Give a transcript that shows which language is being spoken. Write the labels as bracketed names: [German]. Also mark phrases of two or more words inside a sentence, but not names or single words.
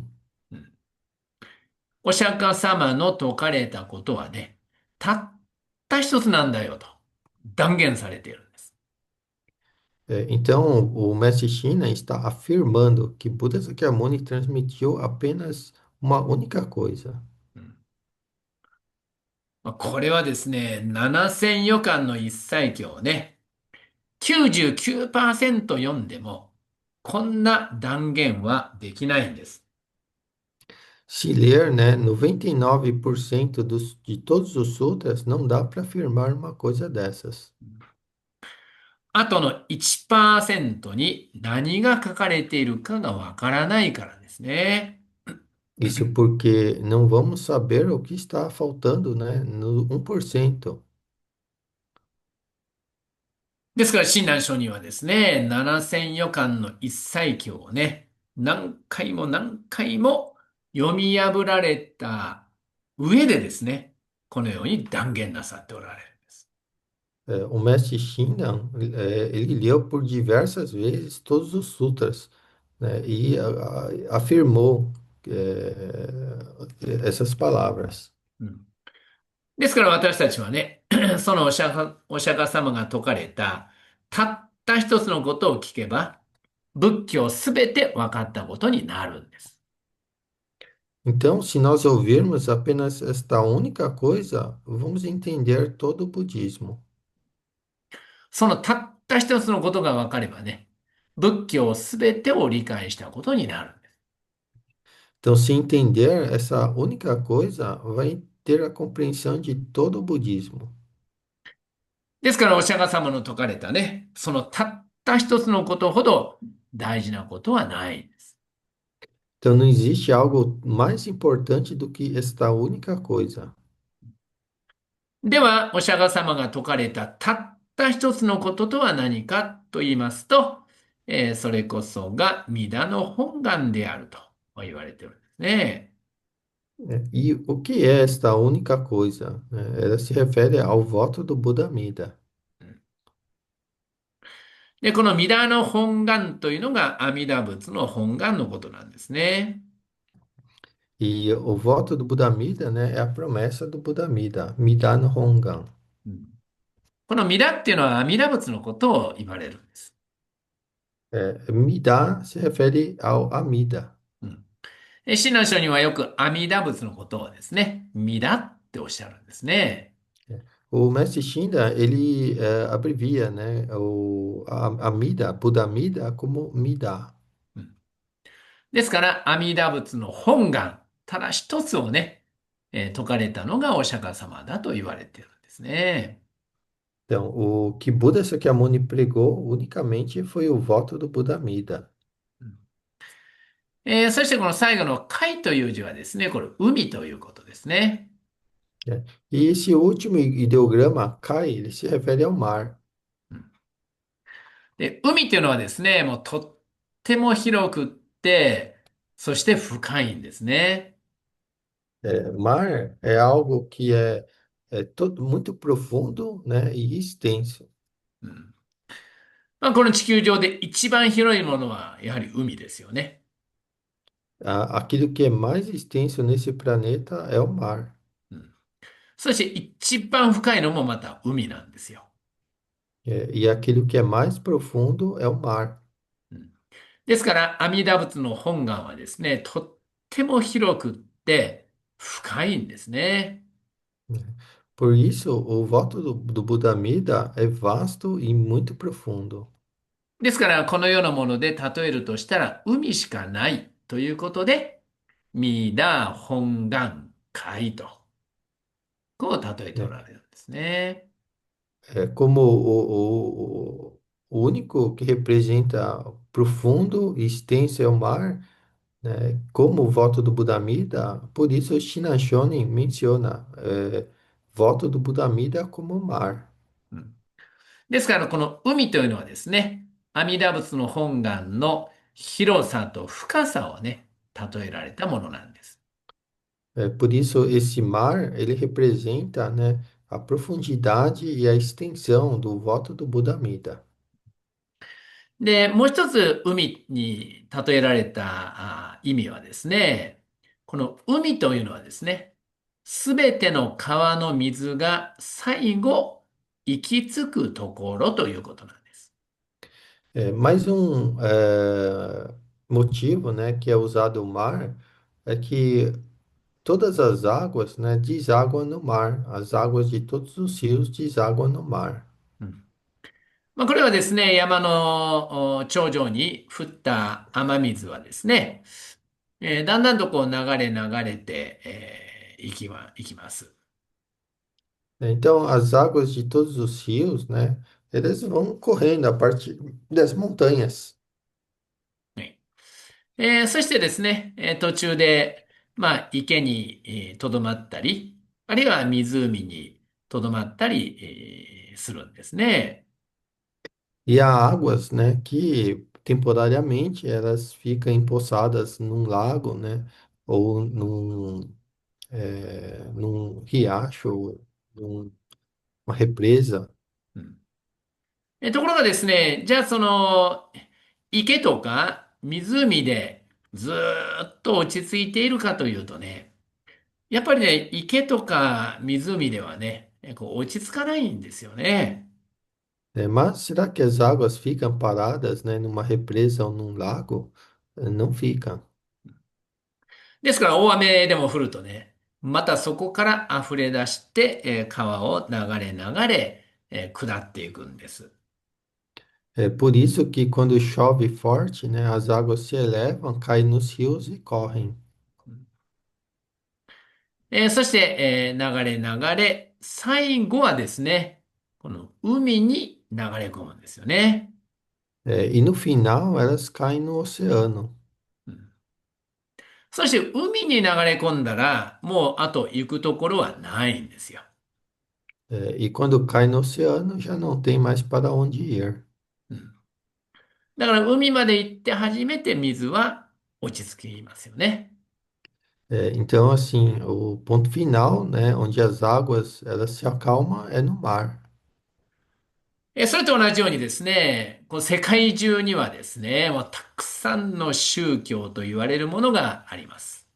[Japanese] うん。お釈迦様の説かれたことはね、たった一つなんだよと断言されているんです。 [Portuguese] Então, o mestre Shina está afirmando que Buda Sakyamuni transmitiu apenas uma única coisa. [Japanese] うん。まあこれはですね、7000余巻の一切経をね、99%読んでも、こんな断言はできないんです。 [Portuguese] Se ler, né, 99% de todos os sutras, não dá para afirmar uma coisa dessas. [Japanese] あとの1%に何が書かれているかがわからないからですね。 [Portuguese] Isso porque não vamos saber o que está faltando, né, no 1%. [Japanese] ですから、親鸞聖人はですね、7000余巻の一切経をね、何回も何回も読み破られた上でですね、このように断言なさっておられるんです。 [Portuguese] O mestre Shinran, ele leu por diversas vezes todos os sutras, né, e afirmou essas palavras. [Japanese] うん。ですから私たちはね、そのお釈迦様が説かれた、たった一つのことを聞けば、仏教すべて分かったことになるんです。 [Portuguese] Então, se nós ouvirmos apenas esta única coisa, vamos entender todo o budismo. [Japanese] そのたっった一つのことが分かればね、仏教すべてを理解したことになるんです。 [Portuguese] Então, se entender essa única coisa, vai ter a compreensão de todo o budismo. [Japanese] ですから、お釈迦様の説かれたね、そのたった一つのことほど大事なことはないんです。 [Portuguese] Então, não existe algo mais importante do que esta única coisa. [Japanese] では、お釈迦様が説かれたたった一つのこととは何かと言いますと、それこそが弥陀の本願であると言われているんですね。 [Portuguese] E o que é esta única coisa? Ela se refere ao voto do Buda Amida. [Japanese] で、この弥陀の本願というのが阿弥陀仏の本願のことなんですね。 [Portuguese] E o voto do Buda Amida, né, é a promessa do Buda Amida, [Japanese] 弥陀の本願. うん、この弥陀っていうのは阿弥陀仏のことを言われるんです。 [Portuguese] Mida se refere ao Amida. [Japanese] うん、親鸞聖にはよく阿弥陀仏のことをですね、弥陀っておっしゃるんですね。 [Portuguese] O mestre Shinda, ele abrevia, né, Amida, Buda Amida como Mida. [Japanese] うん、ですから、阿弥陀仏の本願、ただ一つをね、説かれたのがお釈迦様だと言われているんですね。 [Portuguese] Então, o que Buda Sakyamuni pregou unicamente foi o voto do Buda Amida. [Japanese] うん、そしてこの最後の海という字はですね、これ海ということですね。 [Portuguese] Né? E esse último ideograma, Kai, ele se refere ao mar. [Japanese] うん、で、海っていうのはですね、もうとっても広くって、そして深いんですね。 [Portuguese] Mar é algo que é todo, muito profundo, né, e extenso. [Japanese] うん、まあ、この地球上で一番広いものはやはり海ですよね。 [Portuguese] Aquilo que é mais extenso nesse planeta é o mar. [Japanese] うん、そして一番深いのもまた海なんですよ。 [Portuguese] E aquilo que é mais profundo é o mar. [Japanese] うん、ですから、阿弥陀仏の本願はですね、とっても広くって深いんですね。 [Portuguese] Né? Por isso, o voto do Buda Amida é vasto e muito profundo. [Japanese] ですから、このようなもので例えるとしたら、海しかないということで、弥陀本願海と、こう例えてお [Portuguese] Né? [Japanese] られるんですね。 [Portuguese] É como o único que representa profundo e extenso é o mar, né? Como o voto do Buda Amida, por isso o Shinashonin menciona voto do Buda Amida como mar. [Japanese] うん、ですから、この海というのはですね、阿弥陀仏の本願の広さと深さをね、例えられたものなんです。 [Portuguese] Por isso esse mar, ele representa, né, a profundidade e a extensão do voto do Buda Amida. [Japanese] で、もう一つ海に例えられた意味はですね、この海というのはですね、すべての川の水が最後行き着くところということなんです。 [Portuguese] Mais um motivo, né, que é usado o mar é que todas as águas, né, desaguam no mar. As águas de todos os rios desaguam no mar. [Japanese] うん、まあ、これはですね、山の頂上に降った雨水はですね、だんだんとこう流れて、いきます。 [Portuguese] Então, as águas de todos os rios, né, eles vão correndo a partir das montanhas. [Japanese] はい、そしてですね、途中で、まあ、池にとどまったり、あるいは湖にとどまったり、するんですね。 [Portuguese] E há águas, né, que temporariamente elas ficam empoçadas num lago, né, ou num riacho, numa represa. [Japanese] うん、ところがですね、じゃあその池とか湖でずーっと落ち着いているかというとね、やっぱりね、池とか湖ではね、こう落ち着かないんですよね。 [Portuguese] Mas será que as águas ficam paradas, né, numa represa ou num lago? Não ficam. [Japanese] ですから大雨でも降るとね、またそこから溢れ出して、川を流れ、下っていくんです。 [Portuguese] É por isso que quando chove forte, né, as águas se elevam, caem nos rios e correm. [Japanese] そして、流れ流れ、最後はですね、この海に流れ込むんですよね。 [Portuguese] E no final elas caem no oceano. [Japanese] うん、そして海に流れ込んだら、もうあと行くところはないんですよ。 [Portuguese] E quando cai no oceano já não tem mais para onde ir. [Japanese] うん、だから海まで行って初めて水は落ち着きますよね。 [Portuguese] Então, assim, o ponto final, né, onde as águas elas se acalmam é no mar. [Japanese] それと同じようにですね、こう世界中にはですね、もうたくさんの宗教と言われるものがあります。